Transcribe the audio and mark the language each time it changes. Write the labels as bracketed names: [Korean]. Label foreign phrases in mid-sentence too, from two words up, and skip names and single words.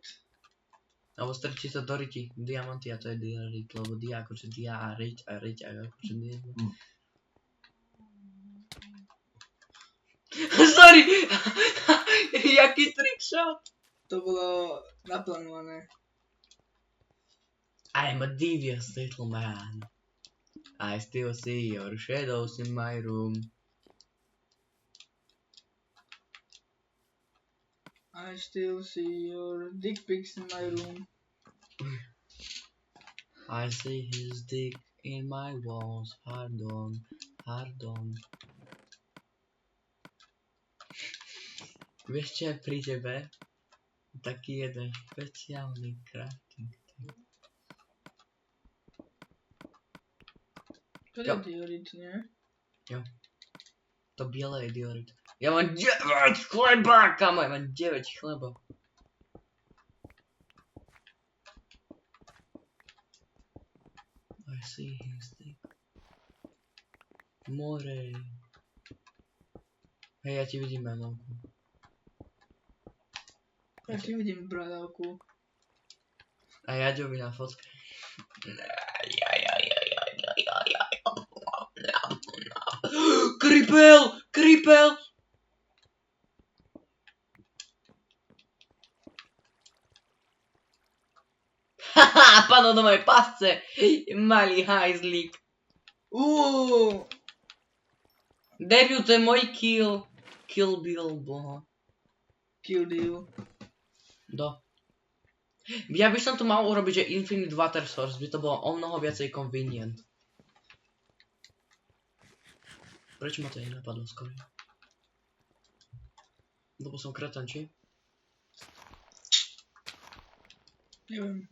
[Slovak] Alebo strčí sa doriti. Diamanty a to je diorit, lebo dia akože dia a riť akože dia. Sorry! Jaký trickshot! To bolo naplánované. [English] I'm a devious little man. I still see your shadows in my room. I still see your dick pics in my room. I see his dick in my walls. Hard on. [Slovak] Vieš čo je pri tebe? Taký jeden špeciálny crafting. To je diorit, nie? Jo. To biele je diorit. Ja mám 9 chleba, kamo, ja mám 9 chleba. [English] I see his dick. More. [Slovak] Hej, ja ti vidím, mamovku. Ja ti vidím bradavku. A Jaďovi na fotke. Creepel! Haha, padol do mojej pasce! Malý hajzlík. Debut, to je môj kill. Kill Bill, boha. [English] Kill deal. [Slovak] Ja by som tu mal urobiť, že [English] Infinite Water Source, [Slovak] by to bolo o mnoho viacej convenient. Prečo ma to nenapadlo skoro? Lebo som kretan, či? Neviem.